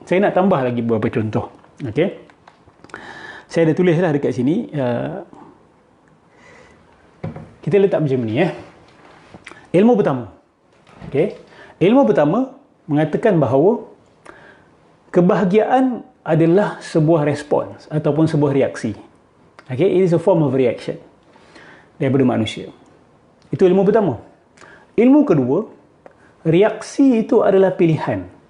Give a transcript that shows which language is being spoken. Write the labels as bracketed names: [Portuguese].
[Malay] Saya nak tambah lagi beberapa contoh. Okay? Saya dah tulislah dekat sini. Kita letak macam ni. Ilmu pertama. Okay? Ilmu pertama mengatakan bahawa kebahagiaan adalah sebuah respons ataupun sebuah reaksi. Okay? [English] It is a form of reaction [Malay] daripada manusia. Itu ilmu pertama. Ilmu kedua, reaksi itu adalah pilihan.